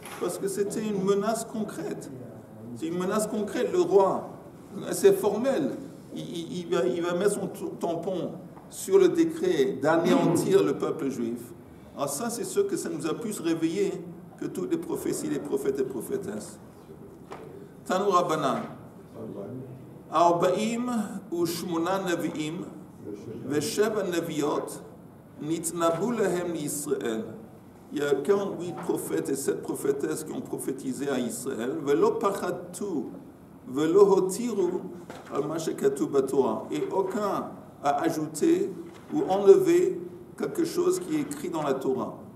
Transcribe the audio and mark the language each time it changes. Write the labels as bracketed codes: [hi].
[fr] Parce que c'était une menace concrète. C'est une menace concrète. Le roi, c'est formel. Il va mettre son tampon sur le décret d'anéantir le peuple juif. Alors ça, c'est sûr que ça nous a plus réveillé que toutes les prophéties des prophètes et prophétesses. [he] Tanu Rabbanan. Arba'im ou Shmona Nevi'im ושבע נביאות נתנבאו להם לישראל. [fr] Il y a 48 prophètes et 7 prophétesses qui ont prophétisé à Israël. [he] ולא פחדו ולא הותירו על מה שכתוב בתורה. [fr] Et aucun a ajouté ou enlevé quelque chose qui est écrit dans la Torah.